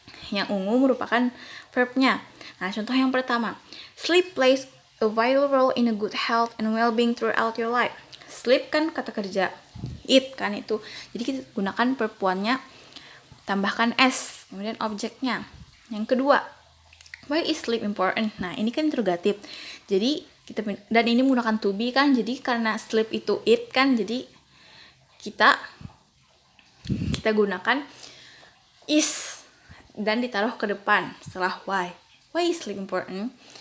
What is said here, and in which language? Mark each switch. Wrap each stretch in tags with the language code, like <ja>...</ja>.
<id>Yang ungu merupakan verbnya. Nah, contoh yang pertama,</id> <en>sleep plays a vital role in a good health and well-being throughout your life.</en> <id>Sleep kan kata kerja, eat kan itu. Jadi kita gunakan verb one-nya, tambahkan s, kemudian objeknya. Yang kedua,</id> <en>why is sleep important?</en> <id>Nah, ini kan interrogatif. Jadi dan ini menggunakan to be kan, jadi karena sleep itu it kan, jadi kita gunakan is dan ditaruh ke depan setelah</id> <en>why is sleep important.</en>